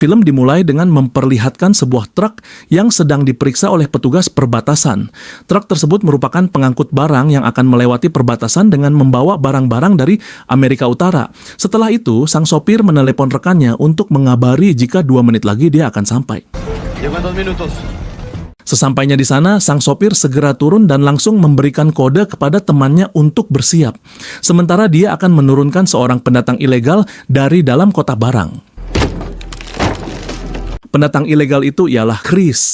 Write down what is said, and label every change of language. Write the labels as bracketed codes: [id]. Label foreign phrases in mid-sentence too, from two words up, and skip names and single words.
[id] Film dimulai dengan memperlihatkan sebuah truk yang sedang diperiksa oleh petugas perbatasan. Truk tersebut merupakan pengangkut barang yang akan melewati perbatasan dengan membawa barang-barang dari Amerika Utara. Setelah itu, sang sopir menelepon rekannya untuk mengabari jika 2 menit lagi dia akan sampai. [es] Llego en 2 minutos. [id] Sesampainya di sana, sang sopir segera turun dan langsung memberikan kode kepada temannya untuk bersiap. Sementara dia akan menurunkan seorang pendatang ilegal dari dalam kotak barang. Pendatang ilegal itu ialah Chris.